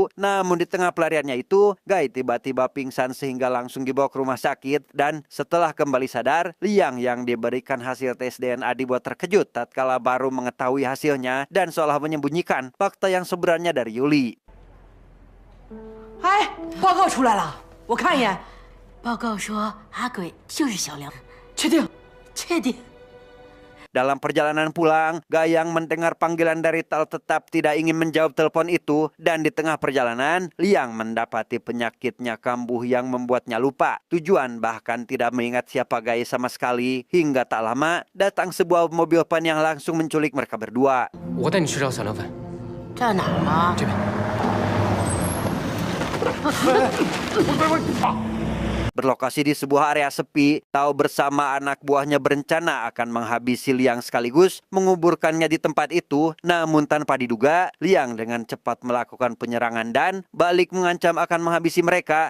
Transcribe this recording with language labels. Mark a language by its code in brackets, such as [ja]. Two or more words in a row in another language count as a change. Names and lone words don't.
[id] Namun di tengah pelariannya itu, Gai tiba-tiba pingsan sehingga langsung dibawa ke rumah sakit. Dan setelah kembali sadar, Liang yang diberikan hasil tes DNA dibuat terkejut tatkala baru mengetahui hasilnya dan seolah menyembunyikan fakta yang sebenarnya dari Yuli. [zh] 哎，报告出来了，我看一眼，报告说阿鬼就是小梁，确定？确定。 [id] Dalam perjalanan pulang, Gai yang mendengar panggilan dari Tao tetap tidak ingin menjawab telepon itu. Dan di tengah perjalanan, Liang mendapati penyakitnya kambuh yang membuatnya lupa tujuan, bahkan tidak mengingat siapa Gai sama sekali. Hingga tak lama, datang sebuah mobil van yang langsung menculik mereka berdua. [zh] 我带你去找小凉粉。在哪儿呢？这边。 [id] Berlokasi di sebuah area sepi, Tao bersama anak buahnya berencana akan menghabisi Liang sekaligus menguburkannya di tempat itu. Namun tanpa diduga, Liang dengan cepat melakukan penyerangan dan balik mengancam akan menghabisi mereka.